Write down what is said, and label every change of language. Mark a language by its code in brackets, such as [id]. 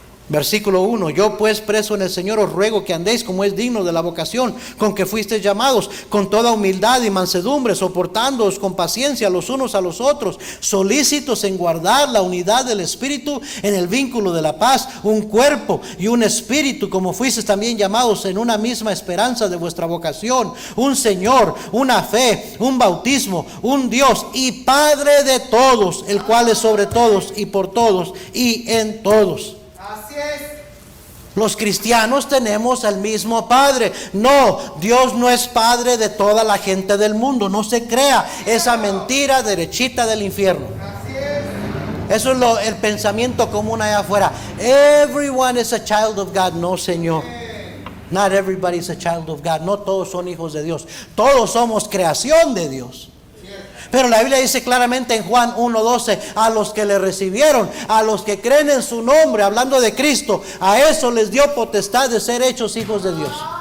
[es] Versículo 1: yo pues, preso en el Señor, os ruego que andéis como es digno de la vocación con que fuisteis llamados, con toda humildad y mansedumbre, soportándoos con paciencia los unos a los otros, solícitos en guardar la unidad del Espíritu en el vínculo de la paz, un cuerpo y un espíritu, como fuisteis también llamados en una misma esperanza de vuestra vocación, un Señor, una fe, un bautismo, un Dios y Padre de todos, el cual es sobre todos y por todos y en todos. Así es. Los cristianos tenemos el mismo Padre. No, Dios no es Padre de toda la gente del mundo. No se crea esa mentira derechita del infierno. Así es. Eso es el pensamiento común allá afuera. [en] Everyone is a child of God. [es] No, Señor. [en] Not everybody is a child of God. [es] No todos son hijos de Dios. Todos somos creación de Dios. Pero la Biblia dice claramente en Juan 1:12: a los que le recibieron, a los que creen en su nombre, hablando de Cristo, a eso les dio potestad de ser hechos hijos de Dios.